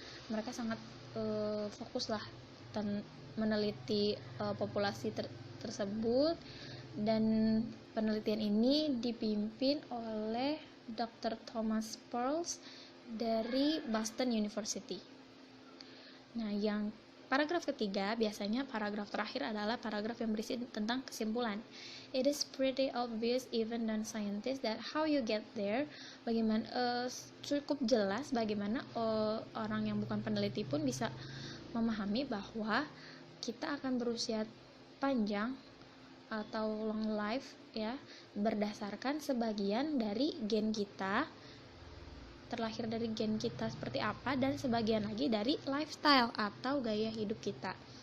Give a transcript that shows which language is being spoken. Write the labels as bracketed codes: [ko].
[id] Mereka sangat fokus lah meneliti populasi tersebut, dan penelitian ini dipimpin oleh Dr. Thomas Perls dari Boston University. Nah, yang paragraf ketiga, biasanya paragraf terakhir adalah paragraf yang berisi tentang kesimpulan. [en] It is pretty obvious even non-scientists that how you get there. [id] Bagaimana cukup jelas bagaimana orang yang bukan peneliti pun bisa memahami bahwa kita akan berusia panjang atau long life ya berdasarkan sebagian dari gen kita, terlahir dari gen kita seperti apa, dan sebagian lagi dari lifestyle atau gaya hidup kita.